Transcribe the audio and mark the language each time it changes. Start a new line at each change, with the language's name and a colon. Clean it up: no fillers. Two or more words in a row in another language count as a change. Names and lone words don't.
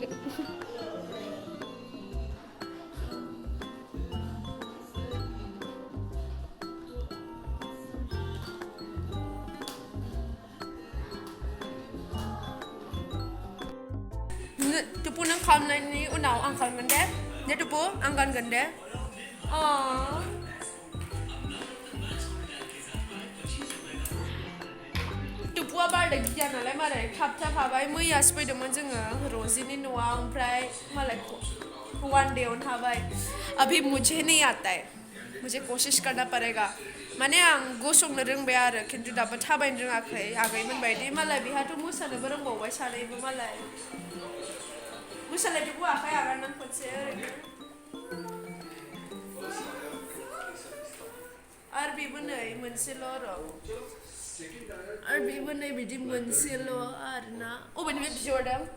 Bodo: Tupu nang खालामनायनि उनाव आं खालामगोन दे दे तुपु आं गानगोन दे तुपुआ बारदे गिया नालाय मारै थाबथाखाबाय मैयासो फैदोंमोन जोङो रजिनि न'आव ओमफ्राय मालाय
English: one day
Bodo: आवनो थाबाय
Hindi: अभी मुझे नहीं आता है मुझे कोशिश करना पड़ेगा
Bodo: माने आं गसंनो रोंबाय आरो खिन्थु दाबो थाबायनो रोङाखै आगैमोन बायदि मालाय बेहाथ' मोसानोबो रोंबावबाय सानैबो मालाय मोसानायथ' बुवाखै आगारनानै खनसे ओरैनो आरो बेबो नै मोनसेल' र' आरो बेबो नै बिदि मोनसेल' आरोना अबेनिफ्राय बिहरदों